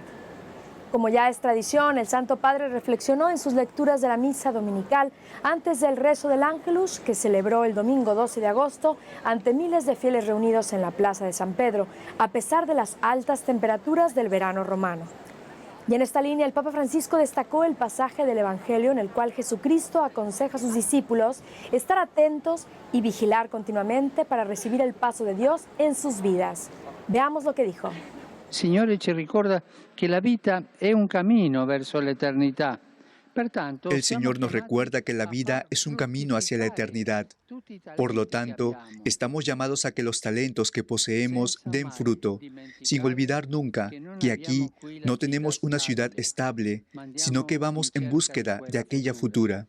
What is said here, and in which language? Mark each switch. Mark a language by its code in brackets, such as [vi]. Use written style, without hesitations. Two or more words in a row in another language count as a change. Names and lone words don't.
[es] Como ya es tradición, el Santo Padre reflexionó en sus lecturas de la misa dominical antes del rezo del Ángelus, que celebró el domingo 12 de agosto ante miles de fieles reunidos en la Plaza de San Pedro, a pesar de las altas temperaturas del verano romano. Y en esta línea, el Papa Francisco destacó el pasaje del Evangelio en el cual Jesucristo aconseja a sus discípulos estar atentos y vigilar continuamente para recibir el paso de Dios en sus vidas. Veamos lo que dijo. [it] Signore ci ricorda que la vita è un cammino verso l'eternità. [es] El Señor nos recuerda que la vida es un camino hacia la eternidad. Por lo tanto, estamos llamados a que los talentos que poseemos den fruto, sin olvidar nunca que aquí no tenemos una ciudad estable, sino que vamos en búsqueda de aquella futura.